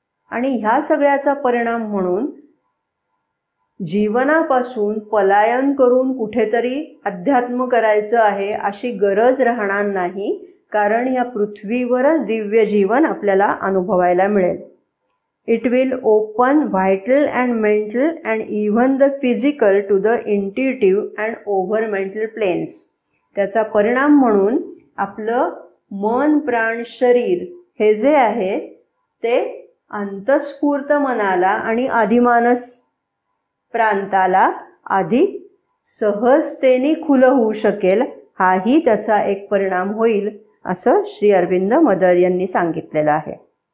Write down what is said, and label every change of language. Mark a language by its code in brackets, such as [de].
[mr] आणि ह्या सगळ्याचा परिणाम म्हणून जीवनापासून पलायन करून कुठेतरी अध्यात्म करायचं आहे अशी गरज राहणार नाही, कारण या पृथ्वीवरच दिव्य जीवन आपल्याला अनुभवायला मिळेल. [en] It will open vital and mental and even the physical to the intuitive and over-mental planes. [mr] त्याचा परिणाम म्हणून आपलं मन, प्राण, शरीर हे जे आहे ते अंतस्फूर्त मनाला आणि आदिमानस प्रांताला अधिक सहजतेने खुलं होऊ शकेल, हाही त्याचा एक परिणाम होईल असं श्री अरविंद मदर यांनी सांगितलेलं आहे.